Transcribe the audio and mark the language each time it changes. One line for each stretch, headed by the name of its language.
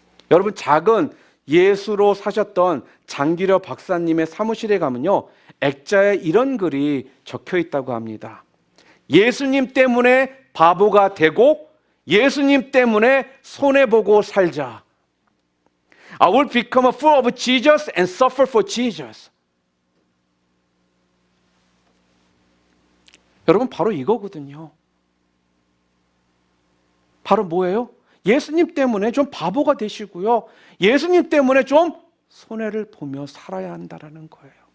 Korean: 여러분, 작은 예수로 사셨던 장기려 박사님의 사무실에 가면요, 액자에 이런 글이 적혀 있다고 합니다. 예수님 때문에 바보가 되고 예수님 때문에 손해보고 살자.
English: I will become a fool of Jesus and suffer for Jesus.
Korean: 여러분, 바로 이거거든요. 바로 뭐예요? 예수님 때문에 좀 바보가 되시고요, 예수님 때문에 좀 손해를 보며 살아야 한다는 거예요.